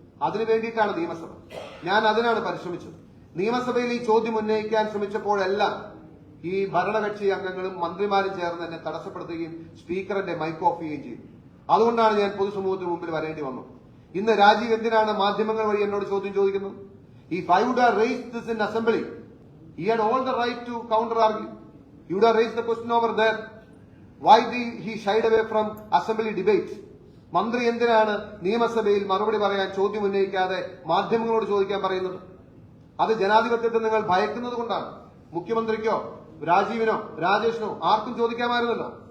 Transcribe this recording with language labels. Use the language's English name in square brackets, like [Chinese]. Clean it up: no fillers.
[Malayalam] അതിനു വേണ്ടിയിട്ടാണ് നിയമസഭ. ഞാൻ അതിനാണ് പരിശ്രമിച്ചത്. നിയമസഭയിൽ ഈ ചോദ്യം ഉന്നയിക്കാൻ ശ്രമിച്ചപ്പോഴെല്ലാം ഈ ഭരണകക്ഷി അംഗങ്ങളും മന്ത്രിമാരും ചേർന്ന് എന്നെ തടസ്സപ്പെടുത്തുകയും സ്പീക്കറിന്റെ മൈക്ക് ഓഫ് ചെയ്യുകയും ചെയ്തു. അതുകൊണ്ടാണ് ഞാൻ പൊതുസമൂഹത്തിന് മുമ്പിൽ വരേണ്ടി വന്നത്. ഇന്ന് രാജീവ് എന്തിനാണ് മാധ്യമങ്ങൾ വഴി എന്നോട് ചോദ്യം ചോദിക്കുന്നത്? [English] If I would have raised this in assembly, he had all the right to counter argue. He would have raised the question over there. Why he shied away from assembly debates? [Malayalam] മന്ത്രി എന്തിനാണ് നിയമസഭയിൽ മറുപടി പറയാൻ ചോദ്യം ഉന്നയിക്കാതെ മാധ്യമങ്ങളോട് ചോദിക്കാൻ പറയുന്നത്? അത് ജനാധിപത്യത്തെ നിങ്ങൾ ഭയക്കുന്നത് കൊണ്ടാണ്. മുഖ്യമന്ത്രിക്കോ രാജീവിനോ രാജേഷിനോ ആർക്കും ചോദിക്കാമായിരുന്നല്ലോ.